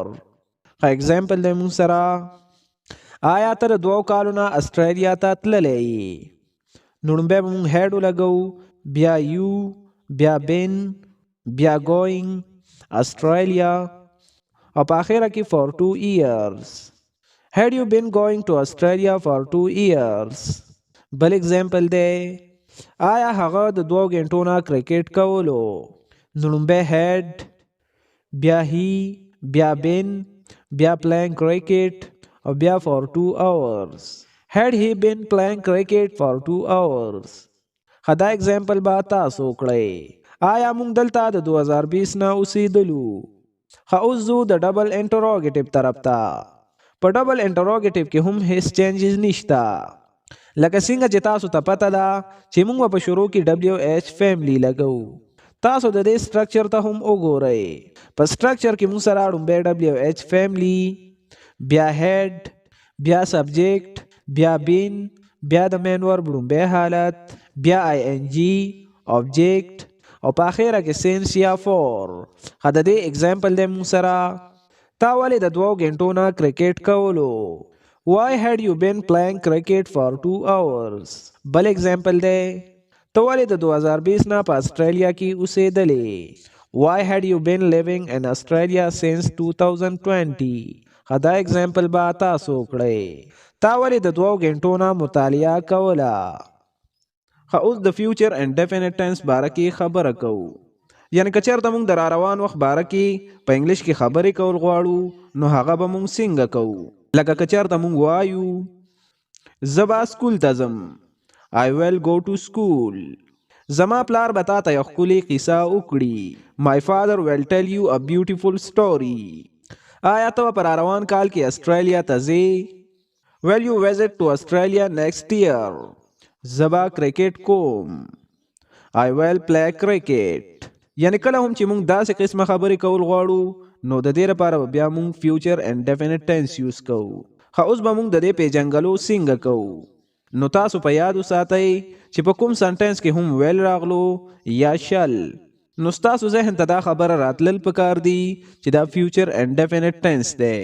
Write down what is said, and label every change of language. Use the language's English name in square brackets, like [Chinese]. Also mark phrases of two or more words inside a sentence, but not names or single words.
[Pashto] ښه اگزامپل دی موږ سره، آیا ته د 2 کالو نه استرالیا ته تللی یې؟ نو لومبی به موږ هیډ ولګو، بیا یو، بیا بین، بیا گوئنگ، استرالیا او په اخره کې [English] for 2 years. Had you been going to Australia for 2 years? [Pashto] بل اگزامپل دی، آیا هغه د 2 غنټو نه کرکټ کولو؟ نو لومبی هیډ، بیا هی، بیا بین، بیا [English] playing cricket [Pashto] او بیا [English] for 2 hours. Had he been playing cricket for 2 hours. [Pashto] خدا اگزامپل با تاسو کړئ. آیا موږ دلته د 2020 نه اوسېدلو؟ خو اوس زو د [English] double interrogative [Pashto] طرف ته. په [English] double interrogative [Pashto] کې هم هیڅ چینجز نشته. لکه څنګه چې تاسو ته پته ده چې موږ په شروع کې [English] WH family [Pashto] لګو. تاسو د دې سټرکچر ته هم وګورئ. په سټرکچر کې موږ سره لومبی [English] WH family, [Pashto] بیا هیډ، بیا سبجیکټ، بیا بین، بیا د [English] main verb [Pashto] لومبی حالت، بیا آئی این جی، آبجیکټ او په اخره کې سینس یا فور. ښه د دې اگزامپل دی موږ سره، تا ولې د 2 غنټو نه کرکټ کولو؟ [English] Why had you been playing cricket for 2 hours? [Pashto] بل اگزامپل دی، ته ولې د 2020 نه په استرالیا کې اوسېدلې؟ [English] Why had you been living in Australia since 2020? [Pashto] دا اگزامپل با تاسو کړئ. تا ولې د 2 غنټو نه مطالعه کوله؟ اوس د [English] future indefinite tense [Pashto] باره کې خبره کوو. یعنی که چېرته موږ د را روان وخت باره کې په انګلیش کې خبرې کول غواړو، نو هغه به موږ څنګه کوو؟ لکه که چېرته موږ وایو زه به سکول ته ځم، [English] I will go to school. [Pashto] زما پلار به تا ته یو ښکلې قصه وکړي. [English] My father will tell you a beautiful story. [Pashto] آیا ته په را روان کال کې استرالیا ته ځې؟ [English] Will you visit to Australia next year? [Pashto] زبا کرکټ کوم. [English] I will play cricket. [Pashto] یعنی کله هم چې موږ داسې قسمه خبرې کول غواړو، نو د دې لپاره بیا موږ [English] future indefinite tense use [Pashto] کوو. اوس به موږ د دې پیژنګلو څنګه کوو؟ نو تاسو په یاد وساتئ چې په کوم سنټنس کې هم ویل راغلو یا شل، نو ستاسو ذهن ته دا خبره راتلل پکار دی چې دا [English] future indefinite tense [Pashto] دی.